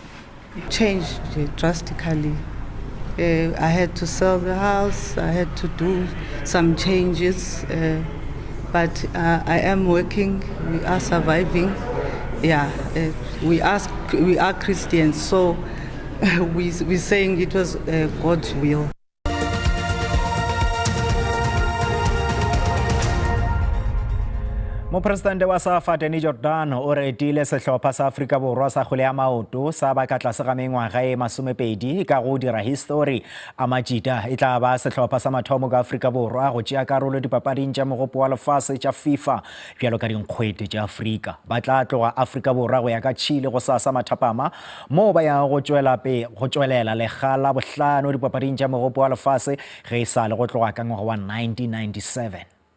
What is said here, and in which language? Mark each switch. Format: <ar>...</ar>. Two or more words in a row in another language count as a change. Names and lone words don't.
<en>It changed drastically. I had to sell the house, I had to do some changes, but I am working, we are surviving. Yeah, we are Christians, so we're saying it was God's will.</en> <nso>Mopresidente wa SAFA Danny Jordan o retile sehlopha sa Afrika Borwa sa kgwele ya maoto sa ba ka tlase ga mengwaga e 20 ka go dira history a majita e tla ba sehlopha sa mathomo ka Afrika Borwa go tšea karolo dipapading tša mogopo wa lefase tša FIFA bjalo ka dinkgwete tša Afrika ba tla tloga Afrika Borwa go ya ka Chile go sasa mathapama mo ba ya go tšwelela legala bohlano dipapading tša mogopo wa lefase ge e sa le go tloga ka ngwaga wa 1997</nso>